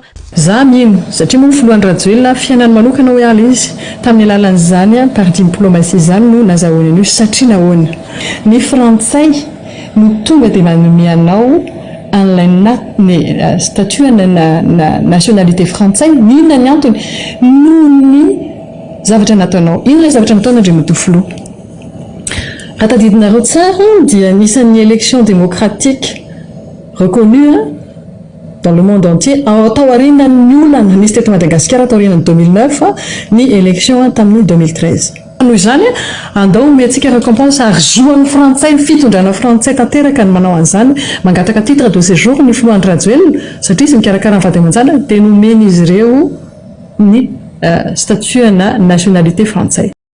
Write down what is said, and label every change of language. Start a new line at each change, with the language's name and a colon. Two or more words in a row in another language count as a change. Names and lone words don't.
Malagasy: Za mino satria moa filohan'ny Rajoelina fiainany manokana hoe ala izy tamin'ny alalan'izany
French: par diplomatie
Malagasy: zany no nazahoany an'io satria nahoana ny frantsay no tonga dia manome anao an'ilay statut na nationalité frantsay n'inona ny antony noho ny zavatra nataonao ino ilay zavatra nataonao Andriamato filoha raha tadidinareo tsara dia anisan'ny
French: élection démocratique reconnue dans le monde entier
Malagasy: tao aorianany olana nisy teto Madagasikara tao aorianany 2009 ny élection tamin'ny 2013 noho izany andao omentsika récompense arzoan'ny frantsay ny fitondrana frantsay tanteraka ny manao an'izany mangataka
French: titre de séjour
Malagasy: ny filohan'ny Rajoelina satria izy mikarakara ny vady aman-jana dia nomeny izy ireo ny statut na nationalité frantsay.